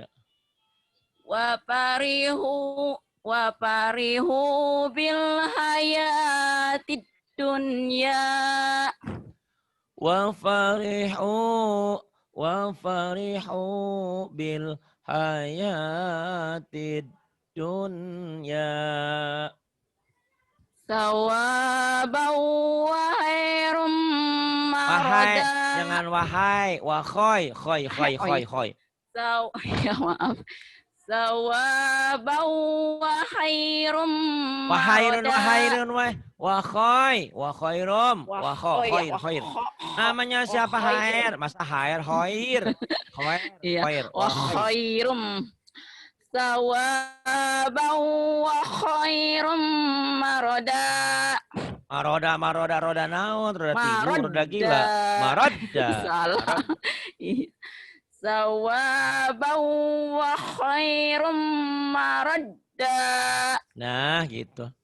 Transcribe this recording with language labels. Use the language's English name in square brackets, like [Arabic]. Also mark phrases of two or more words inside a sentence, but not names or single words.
[Arabic] وفرحوا بالحياة الدنيا. وفرحوا بالحياة الدنيا. ثوابا وخير [Indonesian] Wahai, [Arabic] marada. [Indonesian] jangan wahai, wakhoy, khoy. Ya maaf. [Arabic] ثوابا وخير وخير، وخير، خير. [Indonesian] Namanya siapa Hair? Masa Hair, Hoir. [Arabic] Iya. وخير. ثوابا وخير مردا. [Sundanese] Roda naon, roda tidur, roda gila. [Arabic] Marodda. [Indonesian] Salah. [Arabic] ثوابا وخير مردا. [Indonesian] Nah, gitu.